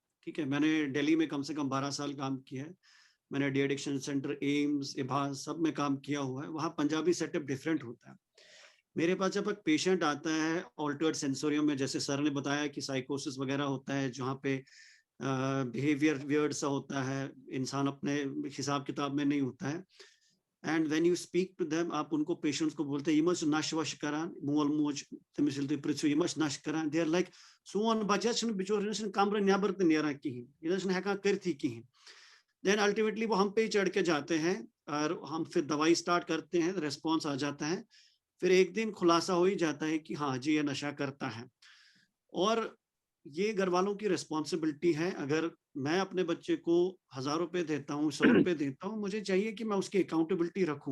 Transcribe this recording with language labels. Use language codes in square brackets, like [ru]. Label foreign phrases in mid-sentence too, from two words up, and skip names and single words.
[hi] ठीक है, मैंने दिल्ली में कम से कम 12 साल काम किया है, मैंने [en] de addiction centre, [hi] एम्स, इभास सब में काम किया हुआ है। वहाँ पंजाबी [en] setup different [hi] होता है। मेरे पास जब एक पेशेंट आता है [en] altered sensorium [hi] में, जैसे सर ने बताया कि साइकोसिस वगैरह होता है, जहाँ पे [en] behaviour weird [hi] सा होता है, इंसान अपने हिसाब किताब में नहीं होता है। [en] and when you speak to them, [hi] आप उनको पेशेंट्स को बोलते हैं [ks] यमस नश वश करान मोल मोज तमिस यिल तुई पृछियो यमस नश करान, [en] they are like [ks] सोन बच्चा छन बिचोर छन कमरे नेबर त नेरान किहिन, ये छन हेकान करथी किहिन। [en] then ultimately [hi] वो हम पे ही चढ़ के जाते हैं और हम फिर दवाई स्टार्ट करते हैं, रेस्पॉन्स आ जाता है, फिर एक दिन खुलासा हो ही जाता है कि हाँ जी ये नशा करता है। और ये घर वालों की रिस्पॉन्सिबिलिटी है। अगर मैं अपने बच्चे को 1000 रुपए देता हूँ, 100 रुपए देता हूँ, मुझे चाहिए कि मैं उसकी अकाउंटेबिलिटी रखूं।